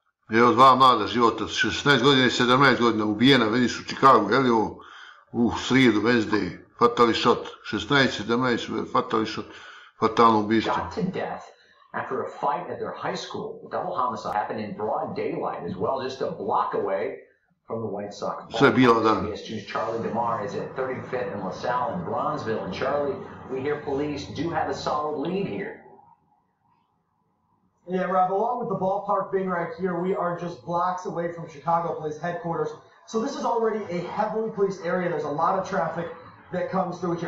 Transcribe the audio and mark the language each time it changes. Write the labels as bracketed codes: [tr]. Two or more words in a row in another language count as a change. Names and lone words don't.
[sr] Evo dva mlada života, 16 godina i 17 godina, ubijena, vidiš u Chicagu, je li ovo u srijedu, Wednesday, fatalni shot, 16, 17, fatalni shot, fatalno ubistvo. [en] Shot to death after a fight at their high school. Double homicide happened in broad daylight as well, just a block away from the White Sox. [sr] Sve je bilo dan. [en] CBS2's Charlie DeMar is at 35th and LaSalle in Bronzeville. And Charlie, we hear police do have a solid lead here. Yeah, Rob, along with the ballpark being right here, we are just blocks away from Chicago Police headquarters. So this is already a heavily policed area. There's a lot of traffic that comes through here.